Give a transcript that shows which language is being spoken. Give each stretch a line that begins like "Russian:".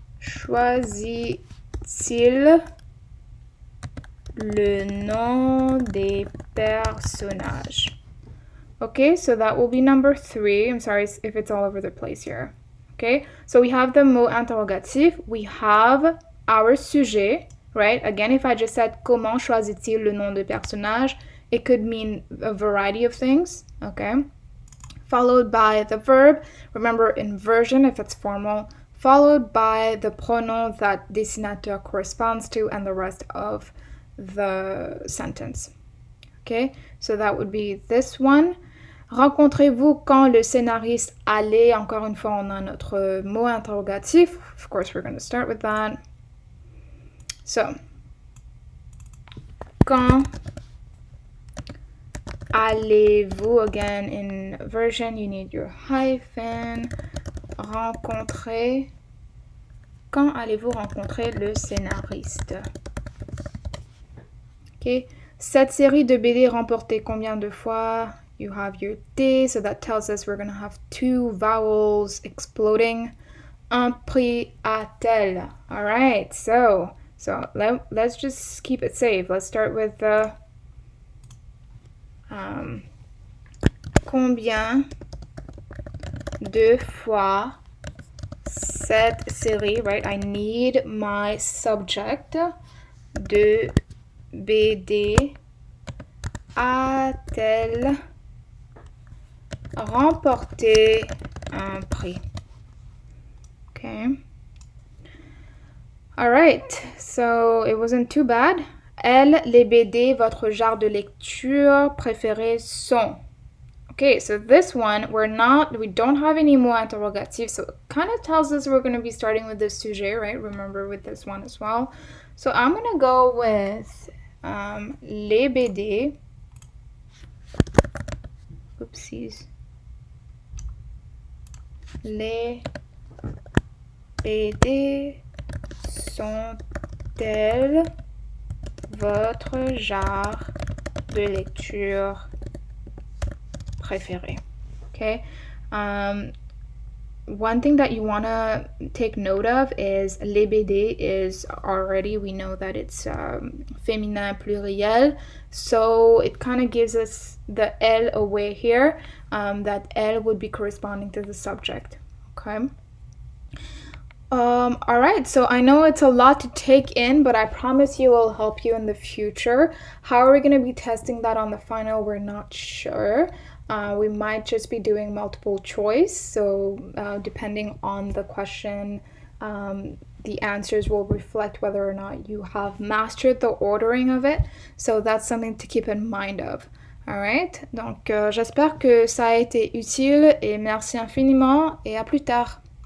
French: choisit-il le nom des personnages?
English: Okay, so that will be number 3. I'm sorry if it's all over the place here. Okay, so we have the mot interrogatif. We have our sujet, right? Again, if I just said
French: comment choisit-il le nom des personnages,
English: it could mean a variety of things, okay? Followed by the verb, remember inversion if it's formal, followed by the pronom that destinateur corresponds to and the rest of the sentence. Okay, so that would be this one.
French: Rencontrez-vous quand le scénariste allait? Encore une fois, on a notre mot interrogatif.
English: Of course, we're going to start with that. So,
French: quand allez-vous?
English: Again, in version, you need your hyphen.
French: Rencontrer. Quand allez-vous rencontrer le scénariste? Ok. Cette série de BD remportée combien de fois?
English: You have your D, so that tells us we're going to have 2 vowels exploding.
French: Un prix a-t-elle?
English: All right, so let's just keep it safe. Let's start with the
French: combien de fois cette série,
English: right? I need my subject
French: de BD a-t-elle remporté un prix?
English: Okay. All right, so it wasn't too bad.
French: Elle, les BD, votre genre de lecture préféré sont.
English: Okay, so this one, we don't have any more interrogative, so it kind of tells us we're going to be starting with the sujet, right? Remember with this one as well. So I'm going to go with les BD. Oopsies.
French: Les BD sont-elles votre genre de lecture préféré?
English: Okay. One thing that you want to take note of is les BD is already, we know that it's féminin pluriel, so it kind of gives us the elle away here, that elle would be corresponding to the subject, okay? All right, so I know it's a lot to take in, but I promise you will help you in the future. How are we going to be testing that on the final? We're not sure. We might just be doing multiple choice, so depending on the question, the answers will reflect whether or not you have mastered the ordering of it. So that's something to keep in mind of.
French: Alright, donc j'espère que ça a été utile et merci infiniment et à plus tard.